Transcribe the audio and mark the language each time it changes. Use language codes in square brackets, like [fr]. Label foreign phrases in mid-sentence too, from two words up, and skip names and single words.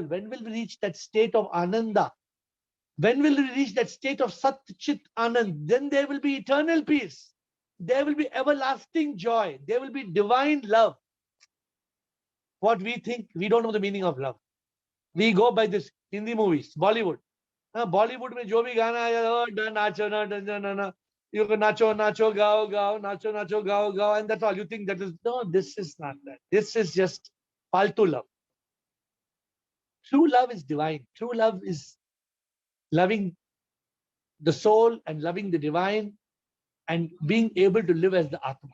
[en] When will we reach that state of Ananda? When will we reach that state of [sa] सत् चित् आनन्द? [en] Then there will be eternal peace. There will be everlasting joy. There will be divine love. What we think, we don't know the meaning of love. We go by this Hindi movies, Bollywood. [hi] Bollywood mein jo bhi gana hai, नाचो, ना. [en] You go [hi] नाचो, नाचो, गाओ, नाचो, नाचो, [en] gao, and that's all. You think that is, no, this is not that. This is just faltu love. True love is divine. True love is loving the soul and loving the divine and being able to live as the Atma.